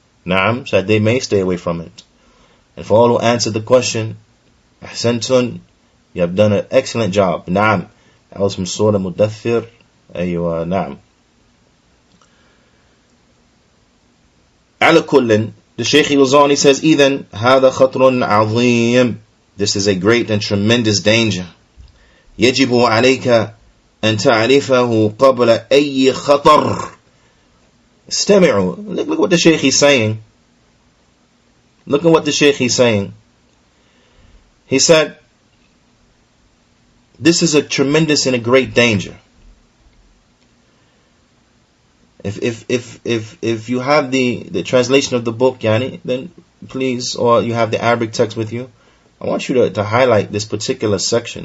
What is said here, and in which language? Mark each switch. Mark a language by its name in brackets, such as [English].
[English] Naam, so that they may stay away from it. And for all who answered the question, ahsantun, you have done an excellent job. Naam. That was from Surah Mudaththir. Aywa, naam. [Arabic] Ala kullin, [English] the Shaykh Al-Zani says, [Arabic] إِذَنْ هَذَا خَطْرٌ عَظِيمٌ. [English] This is a great and tremendous danger. [Arabic] يَجِبُ عَلَيْكَ أَن تَعْرِفَهُ قَبْلَ أَيِّ خَطَرٍ. استمعوا. [English] Look what the Shaykh is saying. Look at what the Shaykh is saying. He said, this is a tremendous and a great danger. If you have the translation of the book, Juyaanee, then please, or you have the Arabic text with you, I want you to highlight this particular section.